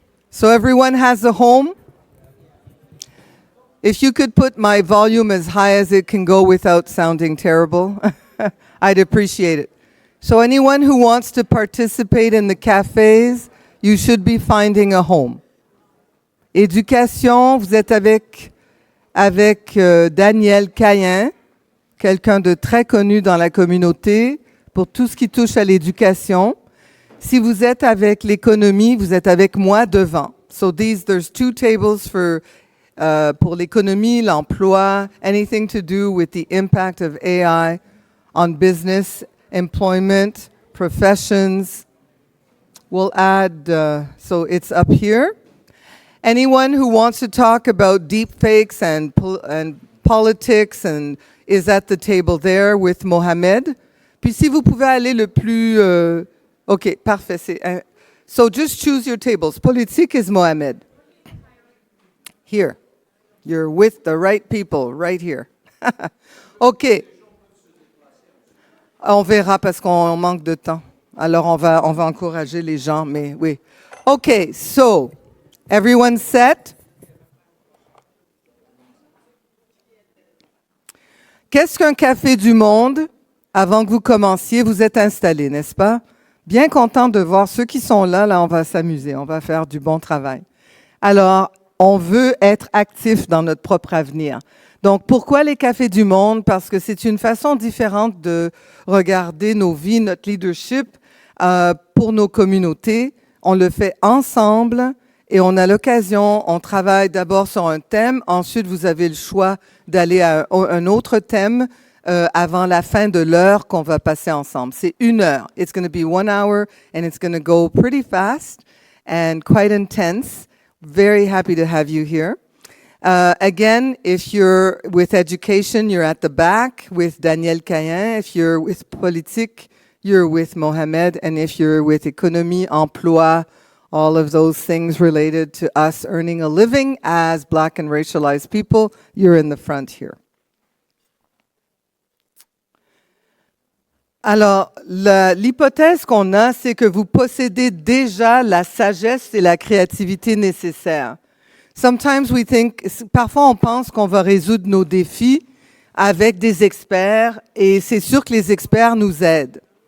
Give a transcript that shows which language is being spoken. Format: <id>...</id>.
<en>So everyone has a home? If you could put my volume as high as it can go without sounding terrible, I'd appreciate it. So anyone who wants to participate in the cafés, you should be finding a home.</en> <fr>Éducation, vous êtes avec Daniel Cayen, quelqu'un de très connu dans la communauté pour tout ce qui touche à l'éducation. Si vous êtes avec l'économie, vous êtes avec moi devant.</fr> <en>So there's 2 tables</en> <fr>pour l'économie, l'emploi,</fr> <en>anything to do with the impact of AI on business, employment, professions. We'll add, so it's up here. Anyone who wants to talk about deep fakes and politics and is at the table there with Mohamed.</en> <fr>Puis si vous pouvez aller le plus...</fr> <en>OK,</en> <fr>parfait.</fr> <en>So just choose your tables. Politique is Mohamed. Here. You're with the right people, right here. OK.</en> <fr>On verra parce qu'on manque de temps. Alors, on va encourager les gens, mais oui.</fr> <en>OK, so, everyone set?</en> <fr>Qu'est-ce qu'un café du monde? Avant que vous commenciez, vous êtes installés, n'est-ce pas? Bien content de voir ceux qui sont là. Là, on va s'amuser, on va faire du bon travail. Alors, on veut être actifs dans notre propre avenir. Donc, pourquoi les cafés du monde? Parce que c'est une façon différente de regarder nos vies, notre leadership pour nos communautés. On le fait ensemble et on a l'occasion, on travaille d'abord sur un thème, ensuite vous avez le choix d'aller à un autre thème avant la fin de l'heure qu'on va passer ensemble. C'est 1 heure.</fr> <en>It's going to be 1 hour and it's going to go pretty fast and quite intense. Very happy to have you here. Again, if you're with education, you're at the back with Daniel Cayen. If you're with politique, you're with Mohamed. And if you're with économie, emploi, all of those things related to us earning a living as Black and racialized people, you're in the front here.</en> <fr>Alors, l'hypothèse qu'on a, c'est que vous possédez déjà la sagesse et la créativité nécessaires.</fr> <en>Sometimes we think,</en> <fr>parfois on pense qu'on va résoudre nos défis avec des experts et c'est sûr que les experts nous aident.</fr>